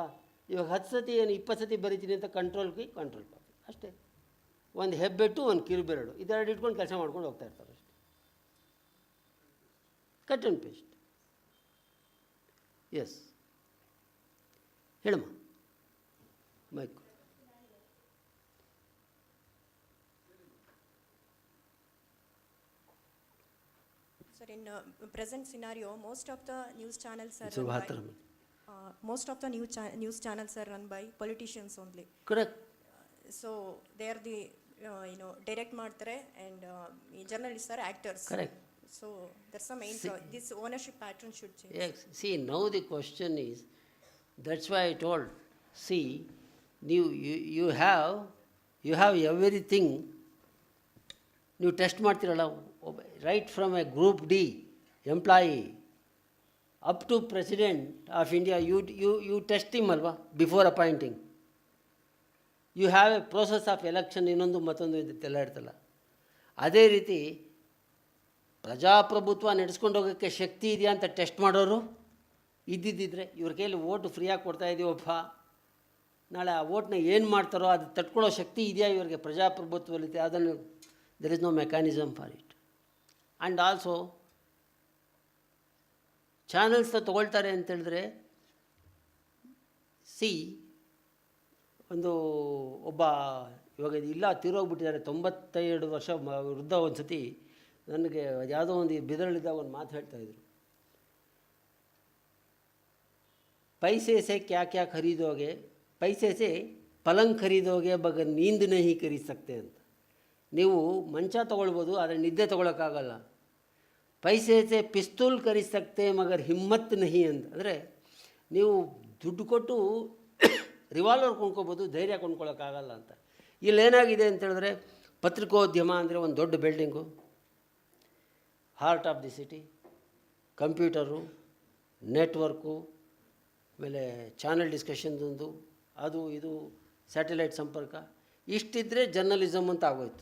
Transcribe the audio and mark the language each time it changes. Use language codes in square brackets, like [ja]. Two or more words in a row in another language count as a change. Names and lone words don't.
[kn] ಇವಾಗ 10 ಸತಿ ಏನು 20 ಸತಿ ಬರೀತೀನಿ ಅಂತ [en] control copy [kn] ಅಷ್ಟೇ. ಒಂದು ಹೆಬ್ಬೆಟ್ಟು, ಒಂದು ಕಿರುಬೆರಳು, ಇದೆರಡು ಇಟ್ಕೊಂಡು ಕೆಲಸ ಮಾಡ್ಕೊಂಡು ಹೋಗ್ತಾ ಇರ್ತಾರೆ ಅಷ್ಟೇ. [en] cut and paste. yes, ಹೇಳಮ್ಮ ಮೈಕ್. Sir, in present scenario, most of the news channels are news channels are run by politicians only. Correct. So they are the direct ಮಾಡ್ತಾರೆ and journalists are actors. Correct. So that's the main this ownership pattern should change. Yes. See, now the question is, that's why I told, see, you have you have everything. [kn] ನೀವು ಟೆಸ್ಟ್ ಮಾಡ್ತೀರಲ್ಲ, [en] right from a group D employee up to President of India, you test him ಅಲ್ವಾ before appointing. you have a process of election, [kn] ಇನ್ನೊಂದು ಮತ್ತೊಂದು ಇದೆಲ್ಲ ಇರ್ತಲ್ಲ. ಅದೇ ರೀತಿ ಪ್ರಜಾಪ್ರಭುತ್ವ ನಡೆಸ್ಕೊಂಡು ಹೋಗೋಕ್ಕೆ ಶಕ್ತಿ ಇದೆಯಾ ಅಂತ ಟೆಸ್ಟ್ ಮಾಡೋರು ಇದ್ದಿದ್ದಿದ್ರೆ, ಇವ್ರ ಕೈಯಲ್ಲಿ ಓಟು ಫ್ರೀಯಾಗಿ ಕೊಡ್ತಾ ಇದೀವಪ್ಪ, ನಾಳೆ ಆ ಓಟ್ನ ಏನು ಮಾಡ್ತಾರೋ ಅದು ತಟ್ಕೊಳ್ಳೋ ಶಕ್ತಿ ಇದೆಯಾ ಇವರಿಗೆ ಪ್ರಜಾಪ್ರಭುತ್ವದಲ್ಲಿ, ಅದನ್ನು [en] there is no mechanism for it. and also [kn] ಚಾನಲ್ಸ್ನ ತೊಗೊಳ್ತಾರೆ ಅಂತೇಳಿದ್ರೆ, ಒಬ್ಬ ಇವಾಗ ಇಲ್ಲ ತೀರೋಗ್ಬಿಟ್ಟಿದ್ದಾರೆ, 92 ವರ್ಷ ವೃದ್ಧ. ಒಂದು ಸತಿ ನನಗೆ ಯಾವುದೋ ಒಂದು ಬಿದರಳಿದಾಗ ಒಂದು ಮಾತು ಹೇಳ್ತಾಯಿದ್ರು, [hi] पैसे से क्या क्या खरीदोगे, पैसे से पलंग खरीदोगे मगर नींद नहीं खरीद सकते [kn] ಅಂತ. ನೀವು ಮಂಚ ತೊಗೊಳ್ಬೋದು, ಆದರೆ ನಿದ್ದೆ ತೊಗೊಳಕ್ಕಾಗಲ್ಲ. [hi] पैसे से पिस्तौल खरीद सकते मगर हिम्मत नहीं ಅಂತ. [kn] ಅಂದರೆ ನೀವು ದುಡ್ಡು ಕೊಟ್ಟು ರಿವಾಲ್ವರ್ ಕೊಂಡ್ಕೋಬೋದು, ಧೈರ್ಯ ಕೊಂಡ್ಕೊಳ್ಳೋಕ್ಕಾಗಲ್ಲ ಅಂತ. ಇಲ್ಲೇನಾಗಿದೆ ಅಂತೇಳಿದ್ರೆ, ಪತ್ರಿಕೋದ್ಯಮ ಅಂದರೆ ಒಂದು ದೊಡ್ಡ ಬಿಲ್ಡಿಂಗು, [en] heart of the city, [kn] ಕಂಪ್ಯೂಟರು, ನೆಟ್ವರ್ಕು, ಆಮೇಲೆ ಚಾನಲ್ ಡಿಸ್ಕಷನ್ದೊಂದು, ಅದು ಇದು ಸ್ಯಾಟಲೈಟ್ ಸಂಪರ್ಕ, ಇಷ್ಟಿದ್ದರೆ ಜರ್ನಲಿಸಮ್ ಅಂತ ಆಗೋಯ್ತು.